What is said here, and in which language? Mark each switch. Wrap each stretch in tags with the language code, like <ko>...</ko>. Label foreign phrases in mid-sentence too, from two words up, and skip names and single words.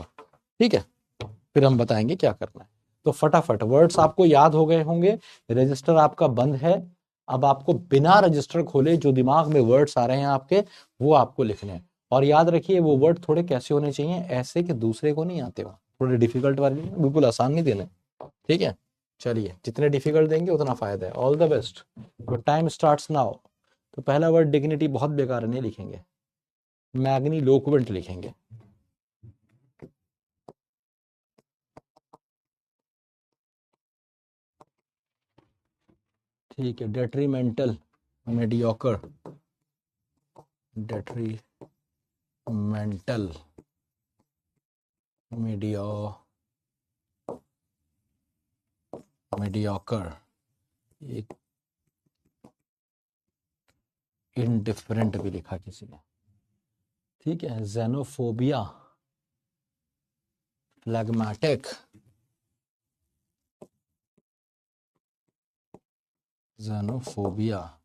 <hi>ठीक है, फिर हम बताएंगे क्या करना है। तो फटाफट वर्ड्स आपको याद हो गए होंगे, रजिस्टर आपका बंद है। अब आपको बिना रजिस्टर खोले जो दिमाग में वर्ड्स आ रहे हैं आपके, वो आपको लिखने हैं। और याद रखिए वो वर्ड थोड़े कैसे होने चाहिए, ऐसे कि दूसरे को नहीं आते हो, थोड़े डिफिकल्ट वाले, बिल्कुल आसान नहीं देने। ठीक है, चलिए, जितने डिफिकल्ट देंगे उतना फायदा है।</hi> <en>All the best, your time starts now.</en> <hi>तो पहला वर्ड डिग्निटी बहुत बेकार है, नहीं लिखेंगे। मैग्नी लोक्वेंट लिखेंगे। ठीक है,</hi> <en>detrimental, mediocre, detrimental, medio mediocre,</en> <hi>एक इनडिफरेंट भी लिखा किसी ने। ठीक है,</hi> <en>xenophobia, phlegmatic, जेनोफोबिया,</en>